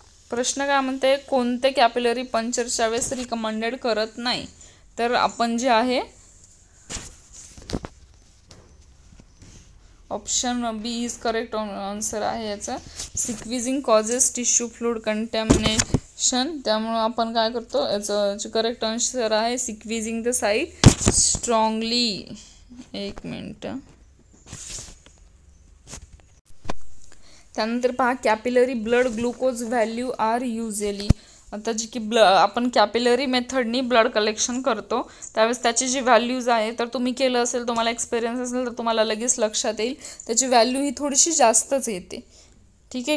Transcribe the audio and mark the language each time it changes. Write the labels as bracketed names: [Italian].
[Marathi] प्रश्न काय म्हणते, कोणते कॅपिलरी पंक्चरच्या वेळेस रिकमेंडेड करत नाही. तर आपण जे आहे [English] option B is correct answer [Marathi] आहे याचा. [English] Squeezing causes tissue fluid contamination. [Marathi] त्यामुळे आपण काय करतो, याचं करेक्ट आन्सर आहे [English] Squeezing the side strongly. [Marathi] एक मिनिट. त्यानंतर पहा [English] Capillary blood glucose value are usually. [Marathi] आता जी की आपण कॅपिलरी मेथडनी ब्लड कलेक्शन करतो त्यावेळेस त्याची जी व्हॅल्यूज आहे, तर तुम्ही केलं असेल, तुम्हाला एक्सपिरियन्स असेल तर तुम्हाला लगेच लक्षात येईल त्याची व्हॅल्यू ही थोडीशी जास्तच येते. ठीक आहे.